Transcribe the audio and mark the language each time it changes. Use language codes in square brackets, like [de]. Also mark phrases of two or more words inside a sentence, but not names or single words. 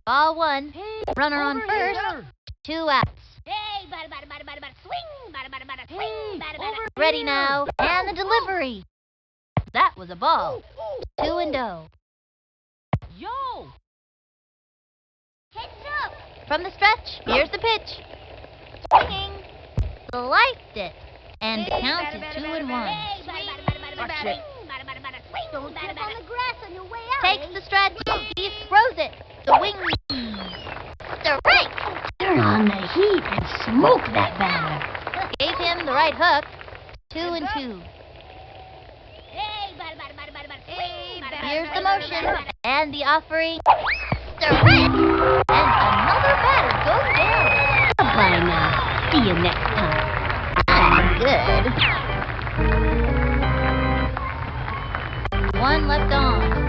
[en] ball one. Runner on first. 2 outs. Hey, bada bada bada bada bada swing, bada bada bada swing, bada bada. Ready now, and the delivery. That was a ball. 2 and 0. Yo! Heads up! From the stretch, here's the pitch. Swinging. Sliced it. And the count is 2 and 1. Hey, bada bada bada bada bada swing, bada bada bada swing. Don't step on the grass on your way out. Takes the stretch. He throws it. The wing. Strike. Turn on the heat and smoke that batter. Gave him the right hook. 2 and 2. Hey, bada bada bada bada bada swing, bada bada. Here's the motion. And the offering. Strike. And another batter goes down. Bye now. See you next time. Good. 1 left on.